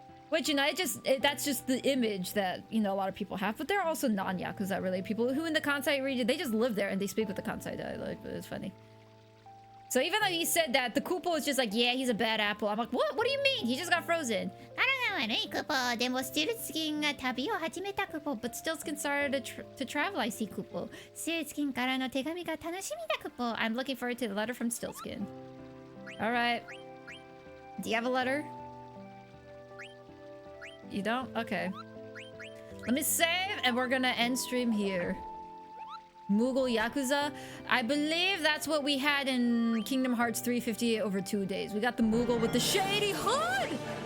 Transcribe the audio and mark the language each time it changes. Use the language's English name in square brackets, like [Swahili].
[English] Which, you know, that's just the image that, you know, a lot of people have. But there are also non-Yakuza related people who in the Kansai region, they just live there and they speak with the Kansai dialect. But it's funny. So even though he said that, the Kupo is just like, yeah, he's a bad apple. I'm like, what? What do you mean? He just got frozen. [Japanese] 柄が悪いクポー。でもスティルツキンが旅を始めたクポー。 [English] But Stillskin started to travel, I see, Kupo. [Japanese] スティルツキンからの手紙が楽しみだクポー。 [English] I'm looking forward to the letter from Stillskin. Alright. Do you have a letter? You don't? Okay. Let me save and we're gonna end stream here. Moogle Yakuza. I believe that's what we had in Kingdom Hearts 358 over 2 days. We got the Moogle with the shady hood!